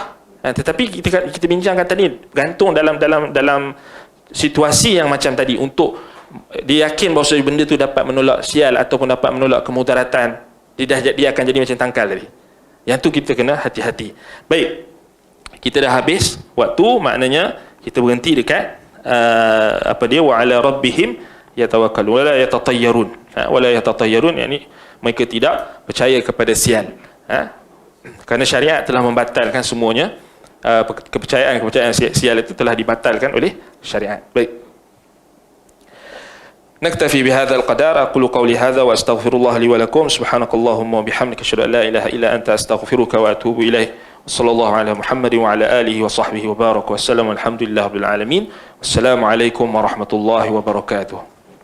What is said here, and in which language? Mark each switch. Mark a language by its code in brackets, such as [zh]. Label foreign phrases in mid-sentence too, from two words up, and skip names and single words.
[ms] Tetapi kita bincangkan tadi, gantung dalam situasi yang macam tadi, untuk dia yakin bahawa benda tu dapat menolak sial ataupun dapat menolak kemudaratan, dia akan jadi macam tangkal tadi. Yang tu kita kena hati-hati. Baik, kita dah habis waktu, maknanya kita berhenti dekat apa dia, [ar] وعلى ربهم يتوكلون ولا يتطيرون. ولا يتطيرون, [ms] yakni mereka tidak percaya kepada sial. Kerana syariat telah membatalkan semuanya. Kepercayaan sial itu telah dibatalkan oleh syariat. Baik. [ar] نكتفي بهذا القدر. أقول قولي هذا وأستغفر الله لي ولكم. سبحانك اللهم وبحمدك أشهد أن لا إله إلا أنت أستغفرك وأتوب إليه. وصلى الله على محمد وعلى آله وصحبه وبارك وسلم والحمد لله رب العالمين. والسلام عليكم ورحمة الله وبركاته.